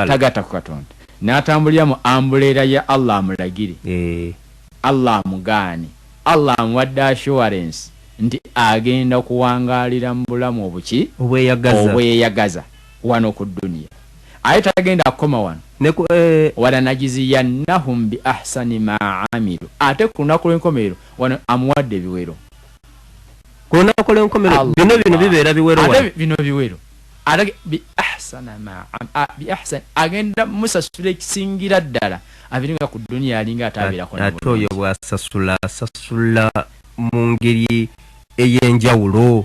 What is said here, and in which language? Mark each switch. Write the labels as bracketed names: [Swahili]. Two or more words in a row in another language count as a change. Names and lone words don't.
[Ganda] Katonda n'atambulira mu ambuleera ya Allah amulagire Allah amugaane Allah amuwadde assurance nti agenda kuwangalira mbulamu obweyagaza wano ku dunia aye tagenda akoma wano [Arabic] ولنجزينهم بأحسن ما عملوا [Ganda] ate kunaku lw'enkomerero wano amuwadde ebiwero kunaku lw'enkomerero bino bibeera biwero ate bino biwero ate [Arabic] بأحسن [Ganda] agenda musasula ekisingira ddala abiringa ku dunia alinga atabeerako ate oyo bw'asasula mu ngeri ey'enjawulo